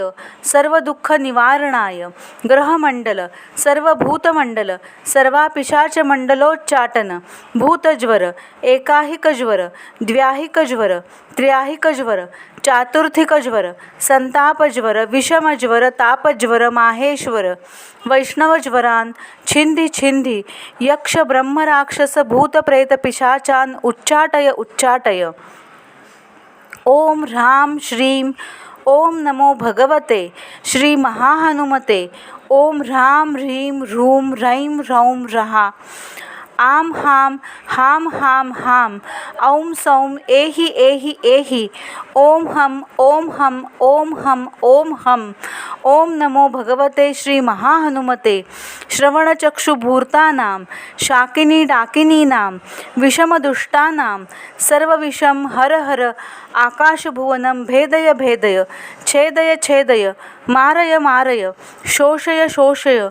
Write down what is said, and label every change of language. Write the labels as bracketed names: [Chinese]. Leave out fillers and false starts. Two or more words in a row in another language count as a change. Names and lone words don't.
[Sanskrit] सर्व दुःख निवारणाय ग्रहमंडल सर्वभूतमंडल सर्वापिशाच मंडलोच्चाटन भूतज्वर एकाहिकज्वर द्व्याहिकज्वर त्र्याहिकज्वर चातुर्थिकज्वर संतापज्वर विषमज्वर तापज्वर माहेश्वर वैष्णवज्वरान छिंदी छिंदी यक्ष ब्रह्म राक्षस भूत प्रेत पिशाचान उच्चाटय उच्चाटय. ओम ह्रां श्रीं ओम नमो भगवते श्री महाहनुमते. ओम ह्रां ह्रीं ह्रूं ह्रैं ह्रौं ह्रः. आम हाम हाम हाम हाम. औं सौं एहि एहि एहि. ओम हम ओम हम ओम हम ओम हम. ओम नमो भगवते श्री महाहनुमते. श्रवणचक्षुभूर्तानां शाकिनी डाकिनीनां विषमदुष्टानां सर्वविषं हर हर. आकाशभुवनं भेदय भेदय. छेदय छेदय. मारय मारय. शोषय शोषय.